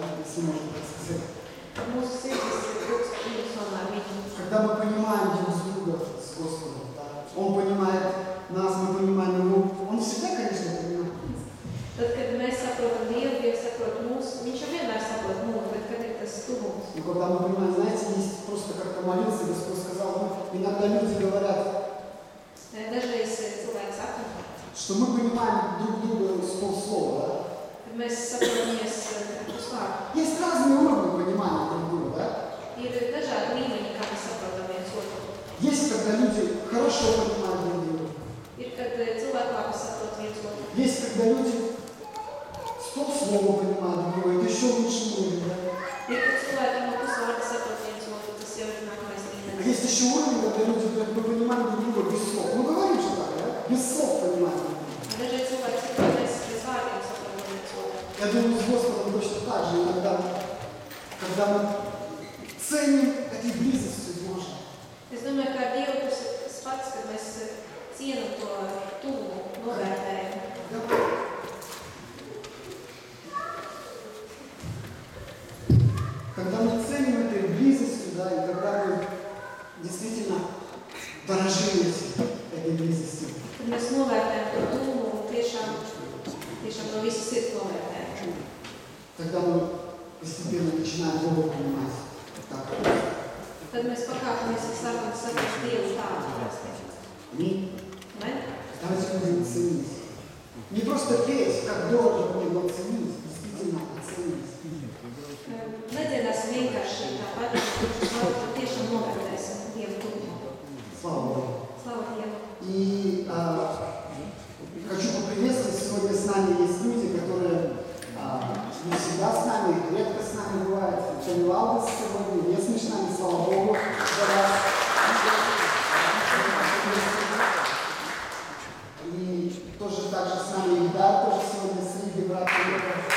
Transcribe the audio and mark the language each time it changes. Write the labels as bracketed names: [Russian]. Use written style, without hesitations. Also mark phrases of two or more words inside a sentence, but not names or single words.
[Russian] если можно так сказать. [Latvian] Mūsu sirdis ir Kungs unisonā ar viņu. [Russian] Когда мы понимаем друг друга с Господом, да, Он понимает нас, мы понимаем Его. Он всегда, конечно, понимает. [Latvian] Tad, kad mēs saprotam Dievu, Dievs saprot mūs, viņš jau vienmēr saprot mūs, bet kad ir tas tuvums. [Russian] Но когда мы понимаем, знаете, есть просто как-то молиться, Господь сказал, ну, иногда люди говорят, [Latvian] Dažreiz cilvēki saka, [Russian] что мы понимаем друг друга с полслова, да? [Latvian] kad mēs saprotamies uz vārdu. [Russian] Есть разные уровни понимания друг друга, да? [Latvian] Ir dažādi līmeņi, kā mēs saprotam viens otru. [Russian] Есть, когда люди хорошо понимают друг друга. Ir, kad cilvēki labi saprot viens otru. Есть, когда люди с полслова понимают друг друга. Это еще лучше уровень, да? [Latvian] Ir, kad cilvēki no pusvārda saprot viens otru, tas jau ir nākamais [Russian] А [Latvian] līmenis. [Russian] есть еще уровень, когда люди говорят, мы понимаем друг друга без слов. Ну говорим же так, да? Без слов понимаем друг друга. [Latvian] Dažreiz cilvēki saka, ka mēs bez vārdiem saprotam viens otru. [Russian] Я думаю, с Господом точно так же иногда, когда мы ценим этой близостью Божьей. [Latvian] Es domāju, ka ar Dievu tas ir tas pats, kad mēs cienam to tuvumu, novērtējam. [Russian] Когда мы ценим этой близостью, да, и когда мы действительно дорожим этой близостью, [Latvian] Kad mēs novērtējam to tuvumu un tiešām no visas sirds novērtējam. [Russian] тогда мы постепенно начинаем Бога понимать. Так. [Latvian] Tad mēs pakāpamies un sākam saprast Dievu tādu. [Russian] Аминь. [Latvian] Ne? [Russian] Давайте будем ценить. Не просто петь, как дорого мне, но ценить, действительно оценить. [Latvian] Nedziedāsim vienkārši tāpat, bet tiešām novērtēsim Dievu tuvumu. [Russian] Слава Богу. [Latvian] Slavu Dievu. [Russian] И хочу поприветствовать, сегодня с нами есть люди, которые не всегда с нами, редко с нами бывают. Тони Валдес сегодня, местный с нами, слава Богу, за вас. И тоже также с нами Ильдар, тоже сегодня с Риги, брат приехал.